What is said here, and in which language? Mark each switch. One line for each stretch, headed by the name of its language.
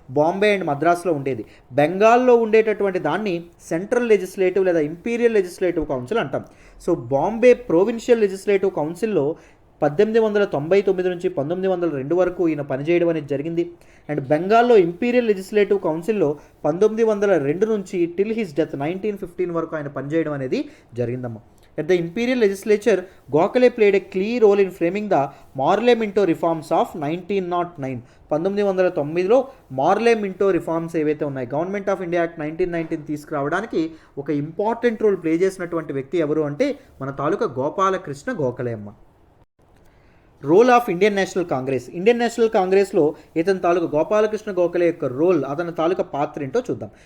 Telugu: Bombay and మద్రాస్లో ఉండేది. బెంగాల్లో ఉండేటటువంటి దాన్ని సెంట్రల్ లెజిస్లేటివ్ లేదా ఇంపీరియల్ లెజిస్లేటివ్ కౌన్సిల్ అంటాం. సో బాంబే ప్రొవిన్షియల్ లెజిస్లేటివ్ కౌన్సిల్లో 1899 నుంచి 1902 వరకు ఈయన పనిచేయడం అనేది జరిగింది. అండ్ బెంగాల్లో ఇంపీరియల్ లెజిస్లేటివ్ కౌన్సిల్లో 1902 నుంచి
English: till his death
Telugu: 1915 వరకు ఆయన పనిచేయడం అనేది జరిగిందమ్మా.
English: At the Imperial Legislature, Gokhale played a key role in framing the Morley Minto reforms of 1909.
Telugu: 1909లో మార్లే Minto reforms ఏవైతే ఉన్నాయి, గవర్నమెంట్ ఆఫ్ ఇండియా యాక్ట్ 1919 తీసుకురావడానికి ఒక ఇంపార్టెంట్ రోల్ ప్లే చేసినటువంటి వ్యక్తి ఎవరు అంటే మన తాలూకా గోపాలకృష్ణ గోఖలే అమ్మ. రోల్ ఆఫ్ ఇండియన్ నేషనల్ కాంగ్రెస్లో ఇతని తాలూకా గోపాలకృష్ణ గోఖలే యొక్క రోల్, అతని తాలూకా పాత్ర ఏంటో చూద్దాం.